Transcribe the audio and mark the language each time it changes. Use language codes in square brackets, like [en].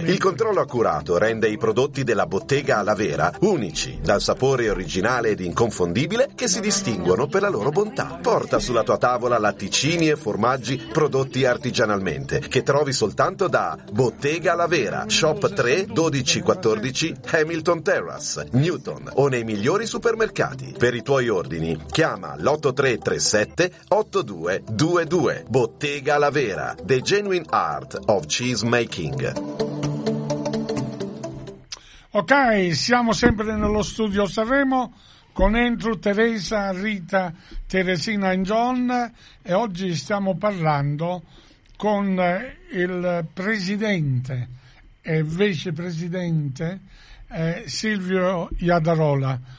[it] Il controllo accurato rende i prodotti della Bottega La Vera unici, dal sapore originale ed inconfondibile che si distinguono per la loro bontà. Porta sulla tua tavola latticini e formaggi prodotti artigianalmente che trovi soltanto da Bottega La Vera, Shop 3, 1214 Hamilton Terrace, Newton o nei migliori supermercati. Per i tuoi ordini chiama l'8337-8222. [en] Bottega La Vera, the genuine art of cheese making. [it] Ok, siamo sempre nello studio Sanremo con Andrew, Teresa, Rita, Teresina e John, e oggi stiamo parlando con il presidente e vicepresidente Silvio Iadarola.